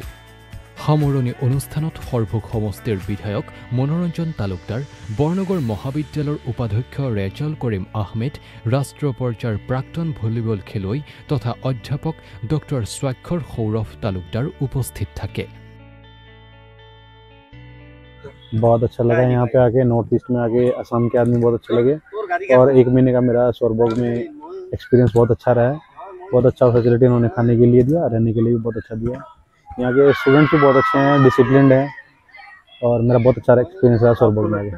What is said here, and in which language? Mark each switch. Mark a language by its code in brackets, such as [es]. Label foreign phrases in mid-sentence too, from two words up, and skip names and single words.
[as] সামৰণি অনুষ্ঠানত সৰভোগ সমষ্টিৰ বিধায়ক মনোৰঞ্জন তালুকদাৰ, বৰনগৰ মহাবিদ্যালয়ৰ উপাধ্যক্ষ ৰেজাল কৰিম আহমেদ, ৰাষ্ট্ৰীয় পৰ্যায়ৰ প্ৰাক্তন ভলীবল খেলুৱৈ তথা অধ্যাপক ডক্টৰ স্বাক্ষৰ সৌৰভ তালুকদাৰ উপস্থিত থাকে। [hi] बहुत अच्छा लगा यहाँ पे आके, नॉर्थ ईस्ट में आके असम के आदमी बहुत अच्छे लगे और 1 महीने का मेरा सोरबोग में एक्सपीरियंस बहुत अच्छा रहा है। बहुत अच्छा फैसिलिटी उन्होंने खाने के लिए दिया, रहने के लिए भी बहुत अच्छा दिया। यहाँ के स्टूडेंट्स भी बहुत अच्छे हैं, डिसिप्लिन्ड हैं और मेरा बहुत अच्छा एक्सपीरियंस रहा सोरबोग में आके।